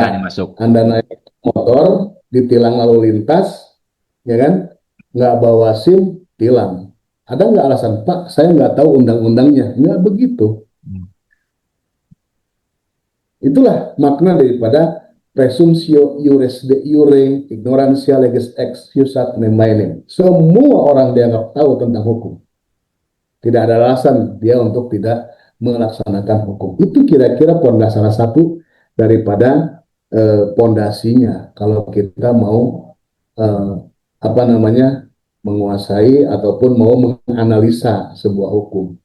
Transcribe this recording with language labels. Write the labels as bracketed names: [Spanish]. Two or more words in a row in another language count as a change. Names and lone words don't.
[Indonesian] logikanya masuk. Anda naik motor, ditilang lalu lintas, ya kan? Nggak bawa SIM, tilang. Ada nggak alasan, Pak, saya nggak tahu undang-undangnya? Nggak begitu. Itulah makna daripada [Latin] presumptio iuris de iure, ignorantia legis excusat nemainem. [Indonesian] Semua orang dianggap tahu tentang hukum. Tidak ada alasan dia untuk tidak melaksanakan hukum. Itu kira-kira salah satu daripada pondasinya kalau kita mau eh, apa namanya menguasai ataupun mau menganalisa sebuah hukum.